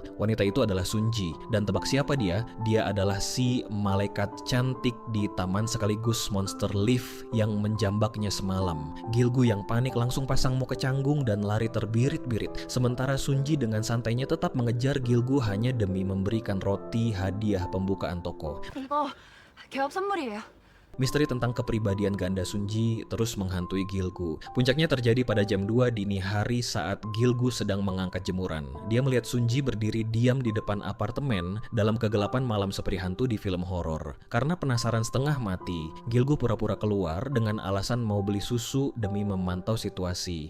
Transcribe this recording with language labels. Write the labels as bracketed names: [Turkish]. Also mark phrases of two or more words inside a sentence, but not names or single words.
[Indonesian] Wanita itu adalah Sunji, dan tebak siapa dia? Dia adalah si malaikat cantik di taman sekaligus monster lift yang menjambaknya semalam. Gilgu yang panik langsung pasang muka canggung dan lari terbirit-birit. Sementara Sunji dengan santainya tetap mengejar Gilgu hanya demi memberikan roti hadiah pembukaan toko. [Korean] 이거 개업 선물이에요. [Indonesian] Misteri tentang kepribadian ganda Sunji terus menghantui Gilgu. Puncaknya terjadi pada jam 2 dini hari saat Gilgu sedang mengangkat jemuran. Dia melihat Sunji berdiri diam di depan apartemen dalam kegelapan malam seperti hantu di film horor. Karena penasaran setengah mati, Gilgu pura-pura keluar dengan alasan mau beli susu demi memantau situasi.